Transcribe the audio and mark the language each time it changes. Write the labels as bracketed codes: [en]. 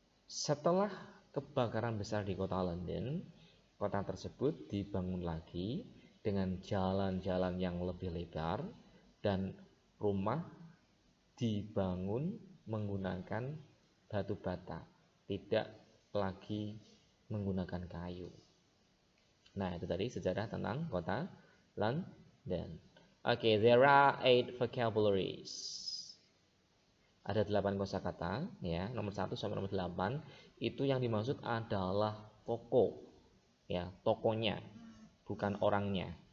[id] Setelah kebakaran besar di kota London, kota tersebut dibangun lagi dengan jalan-jalan yang lebih lebar dan rumah dibangun menggunakan batu bata, tidak lagi menggunakan kayu. Nah, itu tadi sejarah tentang kota London. [en] Okay, there are 8 vocabularies. [id] Ada 8 kosakata, ya. Nomor 1 sampai nomor 8 itu yang dimaksud adalah toko, ya, tokonya, bukan orangnya.